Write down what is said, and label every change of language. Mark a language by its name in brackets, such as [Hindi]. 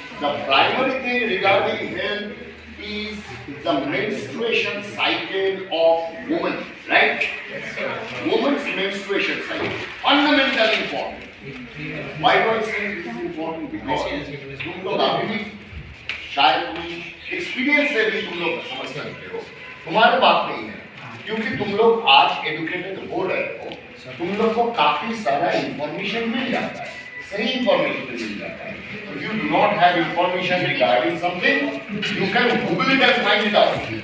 [English] The primary thing regarding health is the menstruation cycle of woman, right? Woman's menstruation cycle, fundamentally important. Why do I say this is important? [Hindi] Because तुम लोग अभी भी शायद कोई experience से भी तुम लोग समझ सकते हो, तुम्हारे बात नहीं है, क्योंकि तुम लोग आज एजुकेटेड हो रहे हो, तुम लोग को काफी सारा इंफॉर्मेशन मिल जाता है, सही इंफॉर्मेशन मिल जाता है। [English] If you do not have information regarding something, you can Google it and find it out.